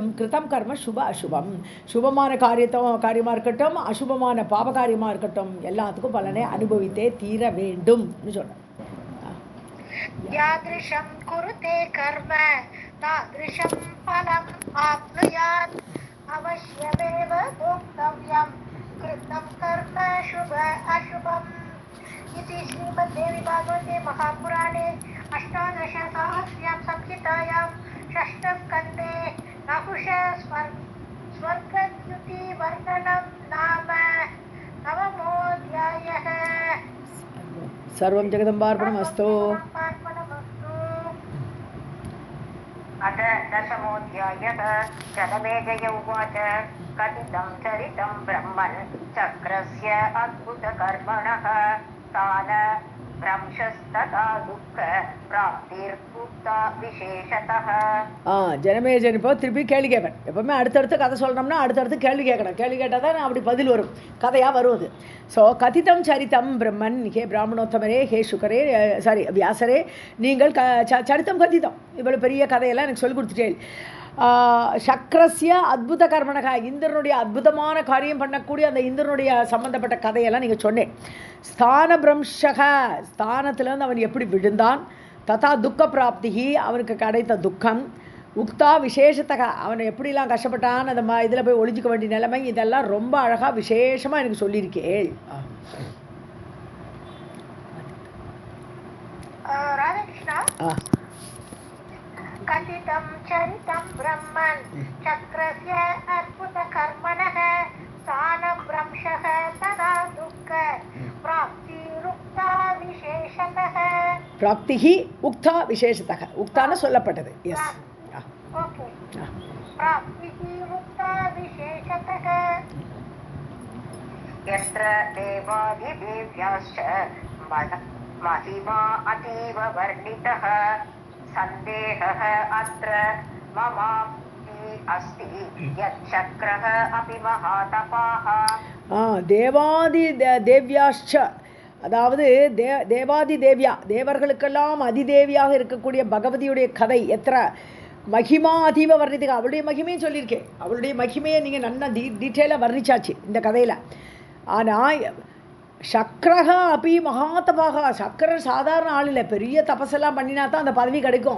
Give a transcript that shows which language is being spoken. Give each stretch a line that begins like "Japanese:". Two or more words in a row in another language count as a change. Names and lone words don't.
Sanskrit: कृतं कर्म शुभ अशुभम्,
Tamil: சுபமான காரியமாக இருக்கட்டும், அசுபமான பாப காரியமாக இருக்கட்டும், எல்லாத்துக்கும் பலனை அனுபவித்தே தீர வேண்டும்னு சொல்கிறேன்.
Sanskrit: यादृशं कुरुते कर्म तादृशं फलम् आप्नुयात् अवश्यमेव भोक्तव्यं कृतं कर्म शुभ अशुभम्. इति श्रीमद्देवी भागवते महापुराणे अष्टादशसहस्र्यां संहितायां षष्ठस्कन्धे नहुषस्वर्गद्युतिवर्णनं नाम नवमोऽध्यायः. सर्वं जगदम्बार्पणमस्तु. अथ दशमोऽध्यायः. जनमेजय उवाच कथितं चरितं ब्रह्मन् चक्रस्य अद्भुतकर्मणः तान भ्रंशस्तथा दुःख प्राप्तिर्भुक्ता विशेषतः.
Tamil: ஜனமேஜன் இப்போ திருப்பி கேள்வி கேட்பேன். எப்பவுமே அடுத்தடுத்து கதை சொல்கிறோம்னா அடுத்தடுத்து கேள்வி கேட்கணும். கேள்வி கேட்டால் தான் அப்படி பதில் வரும், கதையாக வருவது. ஸோ
Sanskrit: कथितं चरितं ब्रह्मन्,
Tamil: ஹே பிராமணோத்தமரே, ஹே சுகரே, சாரி வியாசரே, நீங்கள்
Sanskrit: चरितं कथितम्,
Tamil: இவ்வளோ பெரிய கதையெல்லாம் எனக்கு சொல்லி கொடுத்துட்டேன்.
Sanskrit: शक्रस्य अद्भुत कर्मणः,
Tamil: இந்திரனுடைய அற்புதமான காரியம் பண்ணக்கூடிய அந்த இந்திரனுடைய சம்பந்தப்பட்ட கதையெல்லாம் நீங்கள் சொன்னேன்.
Sanskrit: स्थान भ्रंशः,
Tamil: ஸ்தானத்திலேருந்து அவன் எப்படி விழுந்தான்,
Sanskrit: तदा दुःख प्राप्तिः,
Tamil: அவனுக்கு கிடைத்த துக்கம்,
Sanskrit: उक्ता विशेषतः,
Tamil: அவனை எப்படிலாம் கஷ்டப்பட்டான், அந்த இதில் போய் ஒளிஞ்சிக்க வேண்டிய நிலைமை, இதெல்லாம் ரொம்ப அழகாக விசேஷமாக எனக்கு சொல்லியிருக்கேள்.
Sanskrit: कथितं चरितं ब्रह्मन् चक्रस्य अद्भुतकर्मणः स्थानभ्रंशः तदा दुःख प्राप्तिरुक्ता विशेषतः. प्राप्तिहि उक्ता विशेषतः, उक्ताன சொல்லப்பட்டது. எஸ்,
Tamil: ஓகே.
Sanskrit: प्राप्तिहि उक्ता विशेषतः. यत्र देवादिदेव्याश्च महिमा अतीव वर्णितः सन्देहः अत्र ममापि अस्ति यत् चक्रः अपि महातपाः देवादि देव्याश्च,
Tamil: அதாவது தேவாதி தேவியா, தேவர்களுக்கெல்லாம் அதிதேவியாக இருக்கக்கூடிய பகவதியுடைய கதை
Sanskrit: यत्र महिमा अतीव वर्णितः,
Tamil: அவளுடைய மகிமையும் சொல்லியிருக்கேன். அவளுடைய மகிமையை நீங்கள் நல்லா டீட்டெயிலாக வர்ணிச்சாச்சு இந்த கதையில். ஆனால் சக்கரக அப்படி மகாதபாக, சக்கரன் சாதாரண ஆள் இல்லை, பெரிய தபஸெல்லாம் பண்ணினா தான் அந்த பதவி கிடைக்கும்.